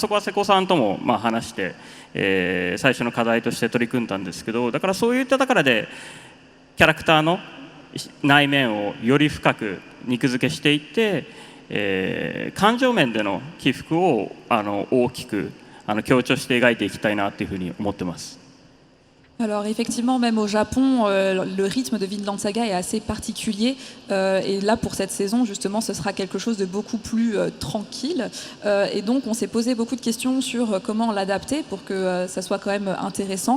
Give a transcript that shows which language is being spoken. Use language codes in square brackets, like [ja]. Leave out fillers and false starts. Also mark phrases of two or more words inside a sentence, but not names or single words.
[ja] そこは瀬古さんとも話して、最初の課題として取り組んだんですけど、だからそういった中でキャラクターの内面をより深く肉付けしていって、感情面での起伏を大きく強調して描いていきたいなというふうに思ってます。 [fr] Alors effectivement, même au Japon, le rythme de Vinland Saga est assez particulier. Et là, pour cette saison, justement, ce sera quelque chose de beaucoup plus tranquille. Et donc, on s'est posé beaucoup de questions sur comment l'adapter pour que ça soit quand même intéressant.